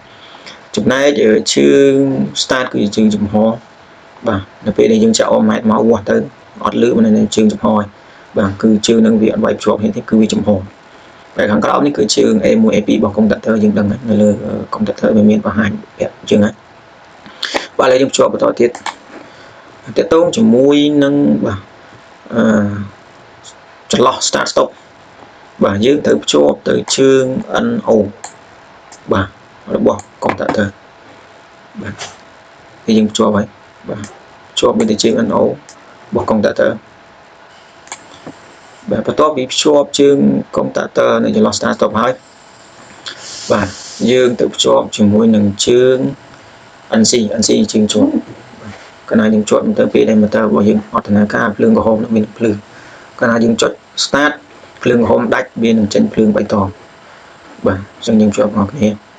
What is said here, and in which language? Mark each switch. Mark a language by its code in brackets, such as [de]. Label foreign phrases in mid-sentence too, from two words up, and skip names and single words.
[km] ចំណែកជើង start គឺជាជើងចំហបាទនៅពេលដែលយើងចាក់អូម៉ែត្រមកវាស់ទៅអត់លឺមិននៅជើងចំហហើយបាទគឺជើងនឹងវាអត់វាយភ្ជាប់ទេគឺវាចំហតែខាងក្រោមនេះគឺជើង A1 A2 របស់កុំព្យូទ័រយើងដឹងនៅលើកុំព្យូទ័រវាមានបង្ហាញប្រាប់ជើងហ្នឹងបាទឥឡូវយើងភ្ជាប់បន្តទៀតតកតងជាមួយនឹងបាទ ចន្លោះ [en] start stop [km] បាទយើងត្រូវភ្ជាប់ទៅជើង NO បាទរបស់ contactor បាទគឺយើងភ្ជាប់ហើយបាទភ្ជាប់ទៅជើង NO របស់ contactor បាទបន្ទាប់ពីភ្ជាប់ជើង contactor នៅចន្លោះ [en] start stop [km] ហើយបាទយើងទៅភ្ជាប់ជាមួយនឹងជើង NC ជើងជាប់កាលណាយើងជាប់ទៅពេលដែល motor របស់យើងអត់ដំណើរការភ្លើងក្រហមនឹងមានភ្លើងកាលណាយើងចុច start ភ្លើងក្រហមដាច់វានឹងចេញភ្លើងបៃតងបាទអញ្ចឹងយើងជាប់មកគ្នា